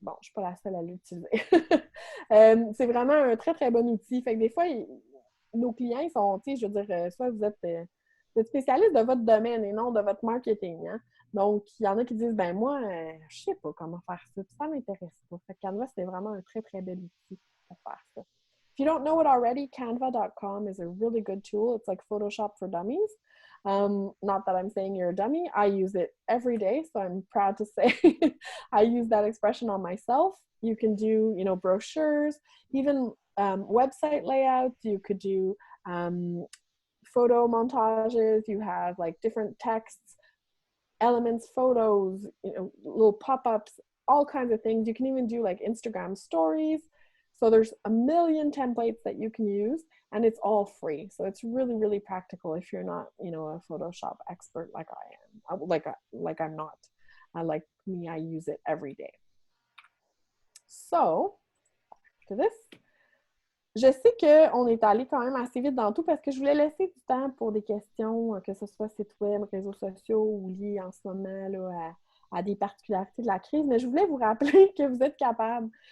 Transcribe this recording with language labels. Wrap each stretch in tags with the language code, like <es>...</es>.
<fr>Bon, je ne suis pas la seule à l'utiliser. C'est vraiment un très, très bon outil. Fait que des fois, nos clients, ils sont, tu sais, je veux dire, soit vous êtes spécialiste de votre domaine et non de votre marketing. Hein? Donc, il y en a qui disent, moi, je ne sais pas comment faire ça, ça ne m'intéresse pas. Fait que Canva, c'est vraiment un très, très bel outil pour faire ça.</fr> <en>If you don't know it already, canva.com is a really good tool. It's like Photoshop for dummies. Not that I'm saying you're a dummy. I use it every day, so I'm proud to say I use that expression on myself. You can do, brochures, even website layouts. You could do photo montages. You have like different texts, elements, photos, little pop-ups, all kinds of things. You can even do like Instagram stories. So there's a million templates that you can use, and it's all free. So it's really, really practical if you're not, a Photoshop expert like I am, like I'm not. Like me, I use it every day. So, after this,</en> <fr>je sais qu'on est allé quand même assez vite dans tout parce que je voulais laisser du temps pour des questions, que ce soit site web, réseaux sociaux ou liés en ce moment là, à des particularités de la crise, mais je voulais vous rappeler que vous êtes capable.</fr>